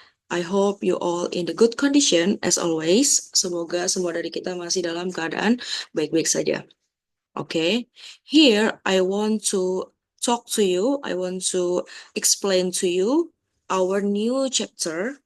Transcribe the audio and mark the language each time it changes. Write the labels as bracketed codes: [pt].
[en] I hope you all in the good condition as always. [id] Semoga semua dari kita masih dalam keadaan baik-baik saja. [en] Oke, here I want to talk to you. I want to explain to you our new chapter.